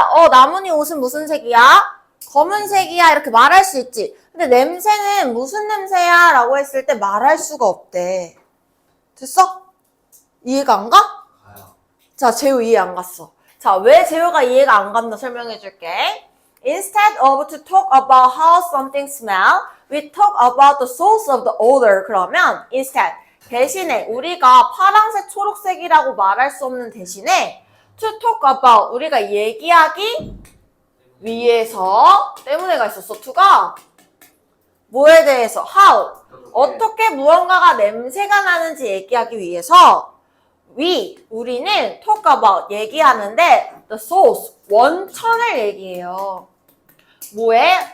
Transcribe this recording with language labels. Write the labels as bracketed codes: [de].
[ko] 나문이 옷은 무슨 색이야? 검은색이야. 이렇게 말할 수 있지. 근데 냄새는 무슨 냄새야? 라고 했을 때 말할 수가 없대. 됐어? 이해가 안 가? 자, 재호 이해 안 갔어. 자, 왜 재호가 이해가 안 갔나 설명해 줄게. [en] Instead of to talk about how something smell, we talk about the source of the odor. [ko] 그러면 instead, 대신에 우리가 파란색, 초록색이라고 말할 수 없는 대신에 [en] to talk about, [ko] 우리가 얘기하기 위해서 때문에가 있었어. to가 뭐에 대해서? how. 어떻게 무언가가 냄새가 나는지 얘기하기 위해서 우리는 [en] talk about [ko] 얘기하는데 [en] the source, [ko] 원천을 얘기해요. 뭐에?